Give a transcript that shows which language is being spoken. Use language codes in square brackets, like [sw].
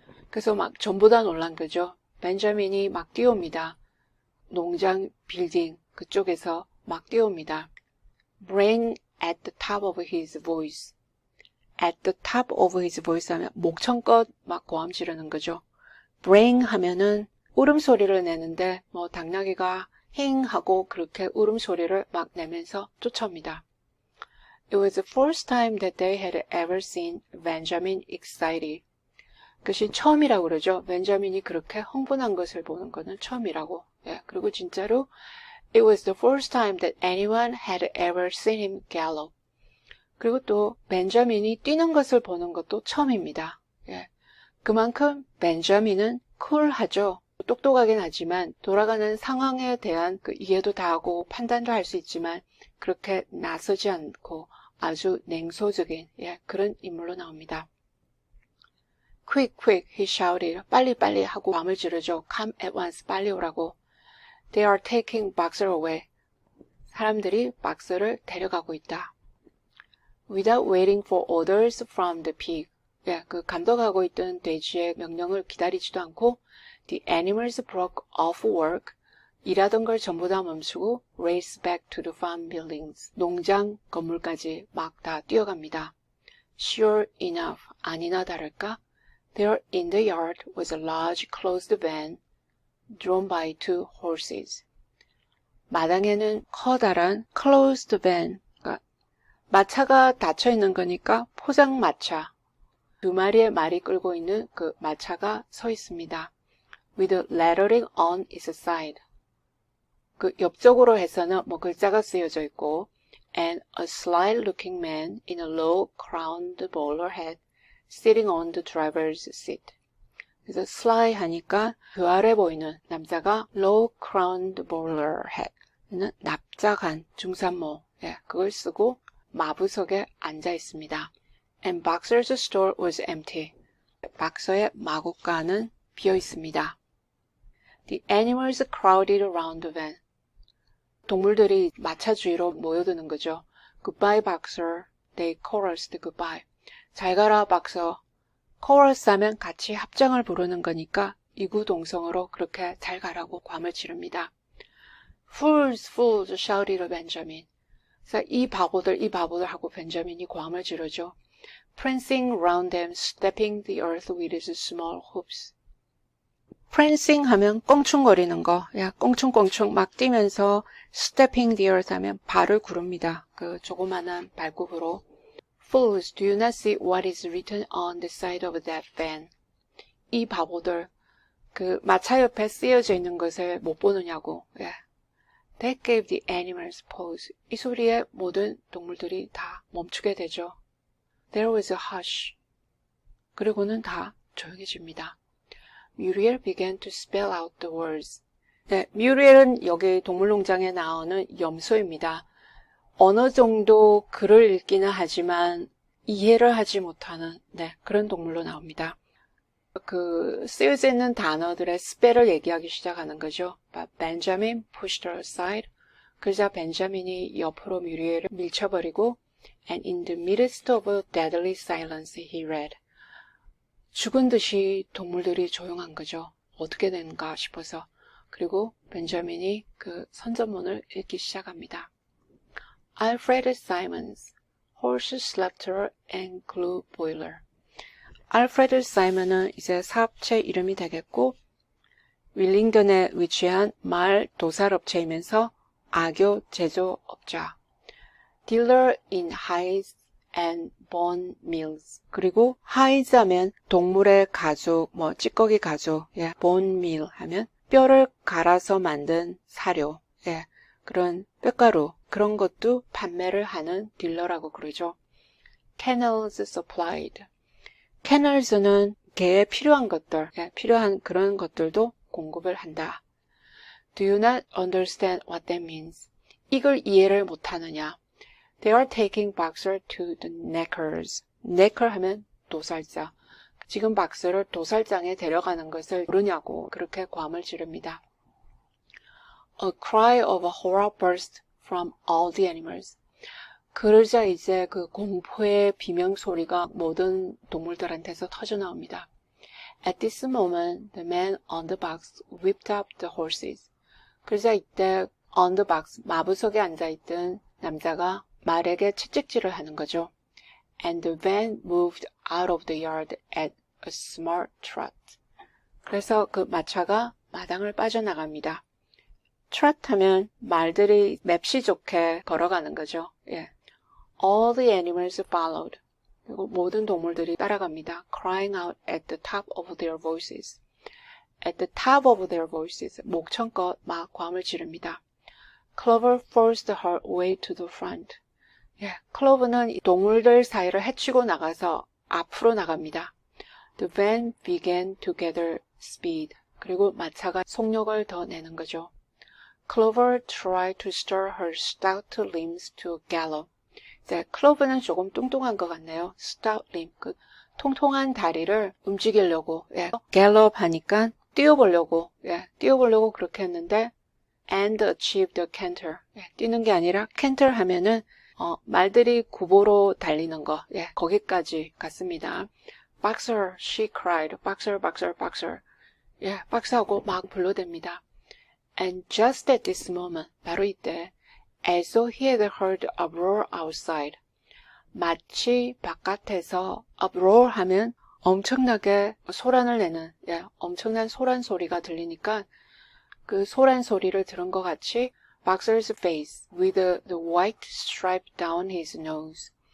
[ko] 그래서 막 전부 다 놀란 거죠. 벤자민이 막 뛰어옵니다. 농장 빌딩 그쪽에서 막 뛰어옵니다. [en] braying at the top of his voice. at the top of his voice [ko] 하면 목청껏 막 고함 지르는 거죠. braying 하면은 울음소리를 내는데 당나귀가 힝 하고 그렇게 울음소리를 막 내면서 쫓아옵니다. [en] It was the first time that they had ever seen Benjamin excited. [ko] 그것이 처음이라고 그러죠. 벤자민이 그렇게 흥분한 것을 보는 것은 처음이라고. 그리고 진짜로 [en] It was the first time that anyone had ever seen him gallop. [ko] 그리고 또 벤자민이 뛰는 것을 보는 것도 처음입니다. 예. 그만큼 벤자민은 쿨하죠. 똑똑하긴 하지만 돌아가는 상황에 대한 그 이해도 다 하고 판단도 할 수 있지만 그렇게 나서지 않고 아주 냉소적인 그런 인물로 나옵니다. [en] Quick, quick, he shouted. [ko] 빨리, 빨리 하고 밤을 지르죠. [en] Come at once, [ko] 빨리 오라고. [en] They are taking Boxer away. [ko] 사람들이 박스를 데려가고 있다. [en] Without waiting for orders from the pig. [ko] 그 감독하고 있던 돼지의 명령을 기다리지도 않고 [en] The animals broke off work. [ko] 일하던 걸 전부 다 멈추고 [en] race back to the farm buildings. [ko] 농장 건물까지 막 다 뛰어갑니다. [en] Sure enough, [ko] 아니나 다를까? [en] There in the yard was a large closed van drawn by 2 horses. [ko] 마당에는 커다란 closed van, 마차가 닫혀 있는 거니까 포장마차. 2마리의 말이 끌고 있는 그 마차가 서 있습니다. [en] With lettering on its side. [ko] 그 옆쪽으로 해서는 글자가 쓰여져 있고 [en] and a sly looking man in a low crowned bowler hat sitting on the driver's seat. [ko] 그래서 sly 하니까 그 아래 보이는 남자가 [en] low crowned bowler hat. [ko] 는 납작한 중산모. 그걸 쓰고 마부석에 앉아 있습니다. [en] And Boxer's store was empty. [ko] 박서의 마구간은 비어 있습니다. [en] The animals crowded around the van. [ko] 동물들이 마차 주위로 모여드는 거죠. [en] Goodbye, Boxer. They chorused goodbye. [ko] 잘 가라, 박서. chorus 하면 같이 합장을 부르는 거니까 이구동성으로 그렇게 잘 가라고 괌을 치릅니다. [en] Fools, fools, shouted Benjamin. [ko] 그래서 이 바보들 하고 벤자민이 괌을 지르죠. [en] Prancing round them, stepping the earth with his small hoofs. [ko] Prancing 하면 꽁충거리는 거, 꽁충꽁충 막 뛰면서 [en] stepping the earth [ko] 하면 발을 구릅니다. 그 조그만한 발굽으로. [en] Fools, do you not see what is written on the side of that van? [ko] 이 바보들, 그 마차 옆에 쓰여져 있는 것을 못 보느냐고. [en] That gave the animals pause. [ko] 이 소리에 모든 동물들이 다 멈추게 되죠. [en] There was a hush. [ko] 그리고는 다 조용해집니다. [en] Muriel began to spell out the words. [ko] 뮤리엘은 여기 동물농장에 나오는 염소입니다. 어느 정도 글을 읽기는 하지만 이해를 하지 못하는 그런 동물로 나옵니다. 그 쓰여져 있는 단어들의 스펠을 얘기하기 시작하는 거죠. [en] Benjamin pushed her aside. [ko] 그러자 벤자민이 옆으로 뮤리엘을 밀쳐버리고 [en] And in the midst of a deadly silence he read. [ko] 죽은 듯이 동물들이 조용한 거죠. 어떻게 되는가 싶어서. 그리고 벤자민이 그 선전문을 읽기 시작합니다. [en] Alfred Simons, Horse Slaughter and Glue Boiler. [ko] 알프레드 사이먼은 이제 사업체 이름이 되겠고 윌링던에 위치한 말 도살업체이면서 악교 제조업자. [en] Dealer in hides and bone mills. [ko] 그리고 hides 하면 동물의 가죽, 찌꺼기 가죽, bone mill 하면 뼈를 갈아서 만든 사료, 그런 뼈가루, 그런 것도 판매를 하는 딜러라고 그러죠. [en] Kennels supplied. [ko] Kennels는 개에 필요한 것들, 필요한 그런 것들도 공급을 한다. [en] Do you not understand what that means? [ko] 이걸 이해를 못하느냐? [en] They are taking Boxer to the knackers. [ko] knacker 하면 도살자. 지금 박스를 도살장에 데려가는 것을 모르냐고 그렇게 괌을 지릅니다. [en] A cry of horror burst from all the animals. [ko] 그러자 이제 그 공포의 비명 소리가 모든 동물들한테서 터져 나옵니다. [en] At this moment, the man on the box whipped up the horses. [ko] 그러자 이때 on the box, 마부석에 앉아있던 남자가 말에게 채찍질을 하는 거죠. [en] And the van moved out of the yard at a smart trot. [ko] 그래서 그 마차가 마당을 빠져나갑니다. trot 하면 말들이 맵시 좋게 걸어가는 거죠. [en] All the animals followed. [ko] 그리고 모든 동물들이 따라갑니다. [en] Crying out at the top of their voices. At the top of their voices. [ko] 목청껏 막 괌을 지릅니다. [en] Clover forced her way to the front. [ko] 예, 클로버는 동물들 사이를 헤치고 나가서 앞으로 나갑니다. [en] The van began to gather speed. [ko] 그리고 마차가 속력을 더 내는 거죠. [en] Clover tried to stir her stout limbs to gallop. [ko] 이제 클로버는 조금 뚱뚱한 것 같네요. stout limb, 그 통통한 다리를 움직이려고, 예, gallop 하니까 뛰어보려고 그렇게 했는데, [en] and achieved a canter. [ko] 예, 뛰는 게 아니라 canter 하면은 말들이 구보로 달리는 거, 예, 거기까지 갔습니다. [en] Boxer, she cried. Boxer, boxer, boxer. [ko] 예, 박스하고 막 불러댑니다. [en] And just at this moment, [ko] 바로 이때, [en] as though he had heard a roar outside. [ko] 마치 바깥에서 uproar 하면 엄청나게 소란을 내는, 예, 엄청난 소란 소리가 들리니까 그 소란 소리를 들은 것 같이 [en] Boxer's face with the white stripe down his nose.